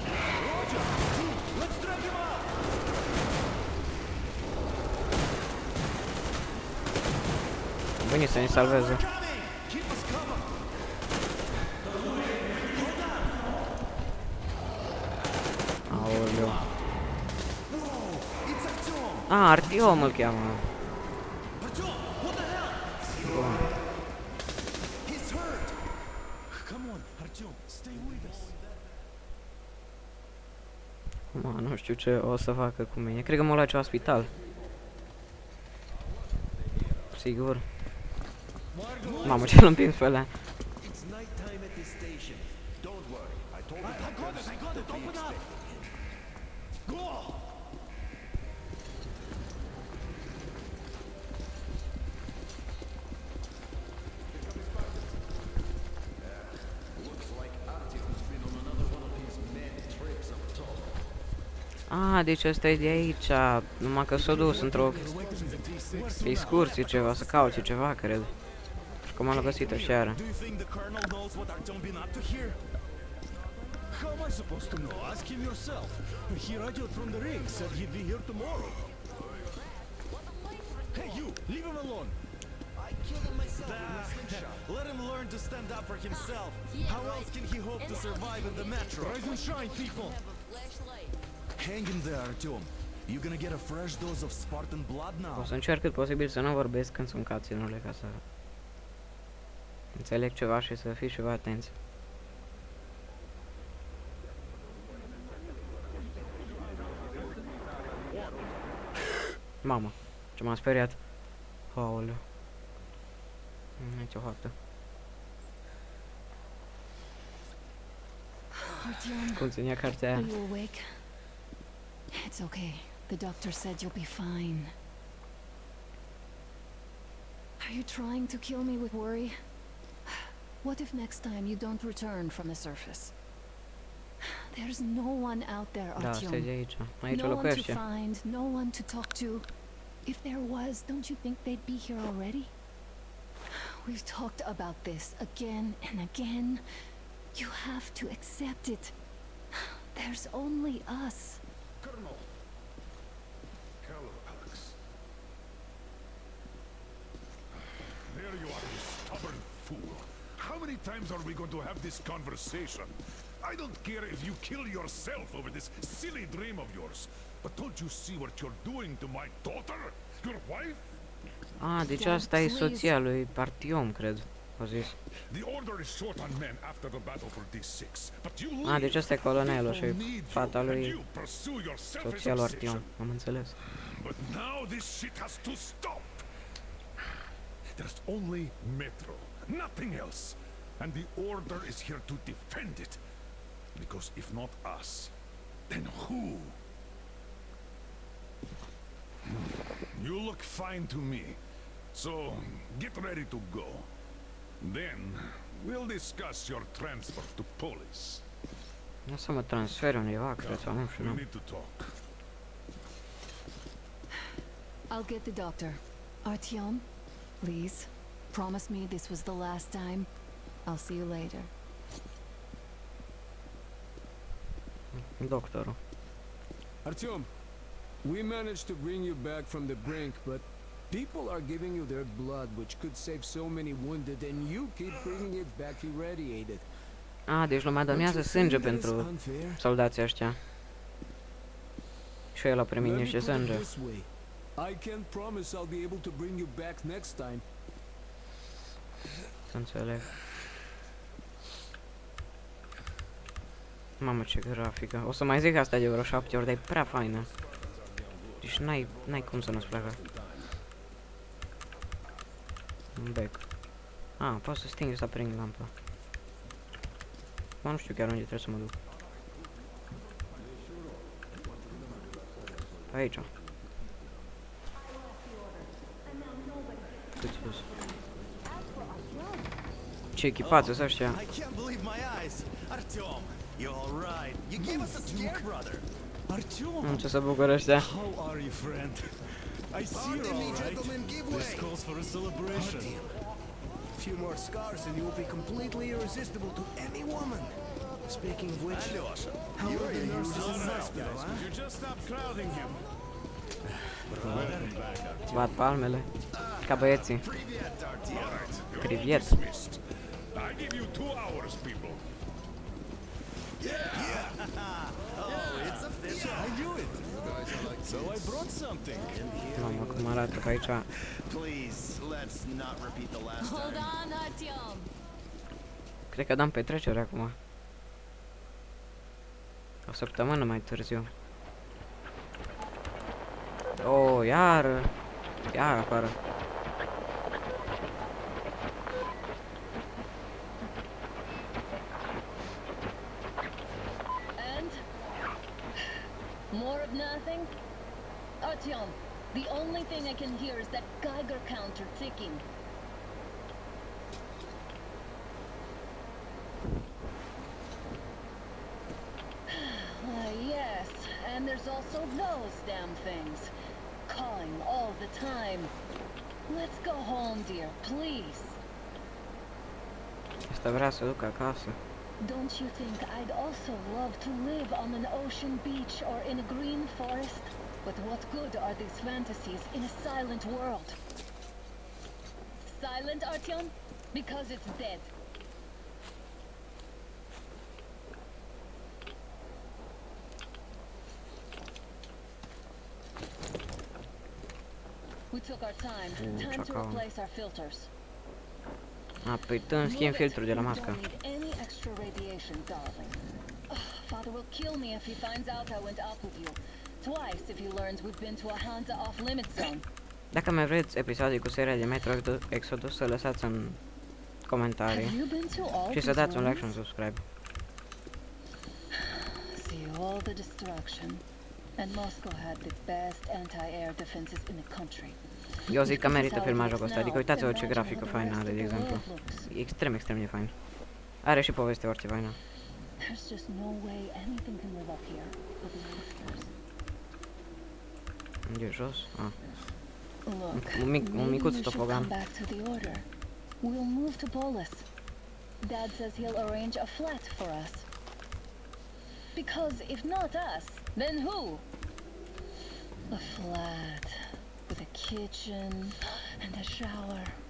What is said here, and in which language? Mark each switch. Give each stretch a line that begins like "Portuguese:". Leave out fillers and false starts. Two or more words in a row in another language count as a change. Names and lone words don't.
Romanian: Veni să ne salveze. Aoleu. Artiom îl cheamă.
English: Artyom, what the hell?
Romanian: Bun.
English: He's hurt. Come on, Artyom, stay with us.
Romanian: Acum nu știu ce o să facă cu mine. Cred că mă luat la spital. Sigur. Mamă, ce-l împins pe ăla.
English: It's nighttime at this station. Don't worry. I told you. I got it, open up. Go!
Romanian: Deci ăsta e de aici, numai că s-a dus într-o excursie ceva, să caute ceva, cred. Și cum l-a găsit aseară.
English: Do you think the colonel knows what Artyom been up to here? How am I supposed to know? Ask him yourself. He radioed from the ring, said he'd be here tomorrow. Hey, you! Leave him alone! I killed him myself with my slingshot. Let him learn to stand up for himself. How else can he hope to survive in the metro? Rise and shine, people! Hang in there, Artyom. You're gonna get a fresh dose of Spartan blood now.
Romanian: O să încerc cât posibil să nu vorbesc când sunt cutscene-urile, ca să înțeleg ceva și să fiți ceva atenți. Mamă, ce m-am speriat. Aoleu. Nici o faptă.
English: Artyom,
Romanian: Cum ținea cartea are aia.
English: you awake? It's okay. The doctor said you'll be fine. Are you trying to kill me with worry? What if next time you don't return from the surface? There's no one out there,
Romanian: Da, asta e de Artyom. aici. Aici
English: No one to
Romanian: locuiește.
English: find, no one to talk to. If there was, don't you think they'd be here already? We've talked about this again and again. You have to accept it. There's only us. Colonel. Hello, Alex. There you are, you stubborn fool. How many times are we going to have this conversation? I don't care if you kill yourself over this silly dream of yours, but don't you see what you're doing to my daughter? Your wife?
Romanian: Deci
English: Dad,
Romanian: asta e
English: please.
Romanian: soția lui Artyom, cred. O zis.
English: The order is short on men after the battle for D6, but you leave.
Romanian: Deci asta e colonelul și
English: People need you,
Romanian: fata
English: and
Romanian: lui
English: you pursue your selfish
Romanian: soția lui
English: obsession.
Romanian: Artyom. Am înțeles.
English: But now this shit has to stop. There's only Metro, nothing else. And the Order is here to defend it. Because if not us, then who? You look fine to me. So, get ready to go. Then, we'll discuss your transfer to Polis.
Romanian: O să mă transfer undeva, cred, sau nu știu,
English: We
Romanian: nu.
English: need to talk. I'll get the doctor. Artyom, please, promise me this was the last time. I'll see you later.
Romanian: Doctorul.
English: Artyom, we managed to bring you back from the brink, but people are giving you their blood, which could save so many wounded, and you keep bringing it back irradiated.
Romanian: Deci lumea
English: Don't
Romanian: donează
English: you
Romanian: sânge
English: think that is
Romanian: pentru
English: unfair?
Romanian: soldații ăștia. Și el a primit
English: Let me
Romanian: niște
English: put it
Romanian: sânge.
English: this way. I can't promise I'll be able to bring you back next time.
Romanian: Să înțeleg. Mamă, ce grafică. O să mai zic asta de vreo 7 ori, dar e prea faină. Deci n-ai cum să nu-ți placă. Un bec. Pot să sting să aprind lampa. Mă, nu știu chiar unde trebuie să mă duc. Aici. Cât sus. Ce echipați sunt ăștia?
English: I can't believe my eyes. Artyom, you're all right. You gave us a scare, brother. Artyom,
Romanian: Ce să bucură ăștia?
English: how are you, friend? I see you're Pardon me, all right. gentlemen, give This way. calls for a celebration. A few more scars and you will be completely irresistible to any woman. Speaking of which, how are the nurses in the hospital, huh? You just stop crowding him.
Romanian: Bat palmele. Ca băieții.
English: Privet. Dismissed. I give you 2 hours, people. Oh, it's official. I knew it. So I brought something.
Romanian: Mamă, cum arată pe aici.
English: Please, let's not repeat the last Hold time. on, Artyom.
Romanian: Cred că dăm petrecere acum. O săptămână mai târziu. Oh, iar afară.
English: And? More of nothing? Artyom, the only thing I can hear is that Geiger counter ticking. Yes, and there's also those damn things. Calling all the time. Let's go home, dear, please.
Romanian: Asta vrea să duc acasă.
English: Don't you think I'd also love to live on an ocean beach or in a green forest? But what good are these fantasies in a silent world? Silent, Artyom? Because it's dead. We took our time. Time to chacal. replace our filters.
Romanian: A, păi tu îmi schimbi
English: Move it.
Romanian: filtrul de la
English: We
Romanian: mască.
English: don't need any extra radiation, darling. Father will kill me if he finds out I went up with you. Twice if he learns we've been to a Hansa off-limit zone.
Romanian: Dacă mai vreți episoade cu seria de Metro Exodus, să lăsați în
English: Have
Romanian: comentarii
English: you been to all
Romanian: și să
English: these
Romanian: dați un like și
English: ruins?
Romanian: un subscribe.
English: See all the destruction. And Moscow had the best anti-air defenses in the country.
Romanian: Eu zic că
English: If this
Romanian: merită
English: is how it
Romanian: filmaj
English: looks
Romanian: jocul ăsta,
English: now,
Romanian: adică uitați-vă ce
English: imagine
Romanian: grafică
English: how the
Romanian: faină
English: rest
Romanian: are,
English: of
Romanian: de
English: the
Romanian: exemplu.
English: world looks.
Romanian: E extrem, extrem de fain. Are și poveste foarte faină.
English: There's just no way anything can live up here with the monsters.
Romanian: Unde e jos? Ah.
English: Look,
Romanian: Un micuț
English: maybe we should
Romanian: topogan.
English: come back to the order. We'll move to Polis. Dad says he'll arrange a flat for us. Because if not us, then who? A flat with a kitchen and a shower.